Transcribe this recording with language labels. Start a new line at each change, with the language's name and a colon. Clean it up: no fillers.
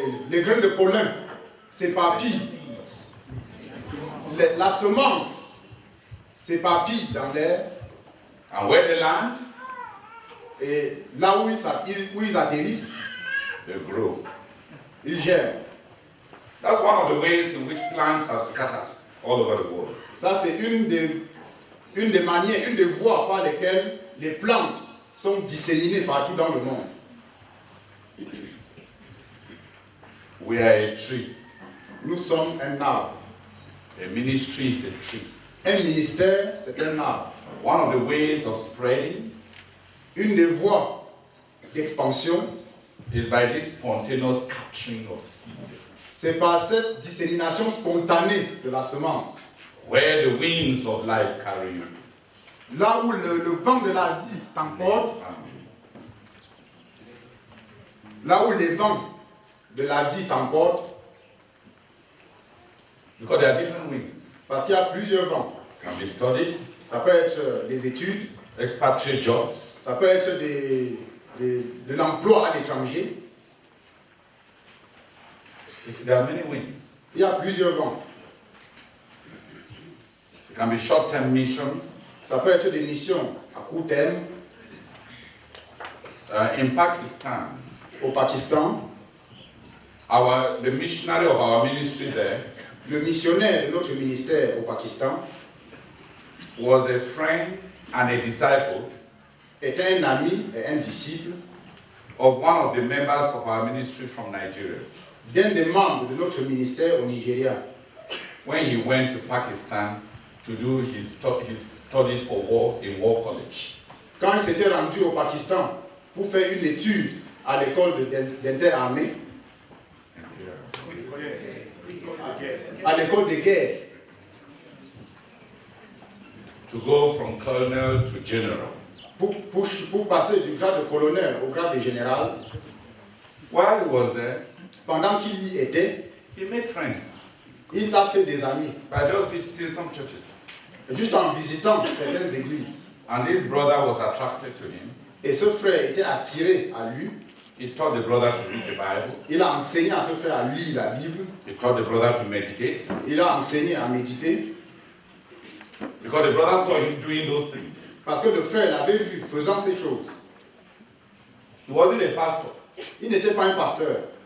French: Les graines de pollen s'éparpillent. La semence s'éparpille dans l'air.
English: And where they land,
French: et là où ils atterrissent,
English: they grow.
French: Ils germent.
English: That's one of the ways in which plants are scattered all over the world.
French: Ça, c'est une des manières, une des voies par lesquelles les plantes sont disséminées partout dans le monde.
English: We are a tree.
French: Nous sommes un arbre.
English: A ministry is a tree.
French: Un ministère, c'est un arbre.
English: One of the ways of spreading,
French: une des voies d'expansion,
English: is by this spontaneous scattering of seed.
French: C'est par cette dissémination spontanée de la semence.
English: Where the winds of life carry you.
French: Là où le vent de la vie t'emporte, là où les vents de la vie t'emportent,
English: because there are different winds.
French: Parce qu'il y a plusieurs vents.
English: Can be studies.
French: Ça peut être des études.
English: Expatriate jobs.
French: Ça peut être de l'emploi à l'étranger.
English: There are many winds.
French: Il y a plusieurs vents.
English: It can be short-term missions.
French: Ça peut être des missions à court terme.
English: In Pakistan,
French: au Pakistan,
English: the missionary of our ministry there,
French: le missionnaire de notre ministère au Pakistan,
English: was a friend and a disciple,
French: était un ami et un disciple
English: of one of the members of our ministry from Nigeria.
French: D'un des membres de notre ministère au Nigeria.
English: When he went to Pakistan to do his studies for war in War College.
French: Quand il s'était rendu au Pakistan pour faire une étude à l'école d'inter-armée, à l'école de guerre,
English: to go from colonel to general.
French: Pour passer du grade de colonel au grade de général.
English: While he was there,
French: pendant qu'il y était,
English: he made friends.
French: Il a fait des amis.
English: By just visiting some churches.
French: Juste en visitant certaines églises.
English: And his brother was attracted to him.
French: Et ce frère était attiré à lui.
English: He taught the brother to read the Bible.
French: Il a enseigné à ce frère à lire la Bible.
English: He taught the brother to meditate.
French: Il a enseigné à méditer.
English: Because the brother saw him doing those things.
French: Parce que le frère l'avait vu faisant ces choses.
English: He wasn't a pastor.
French: Il n'était pas un pasteur.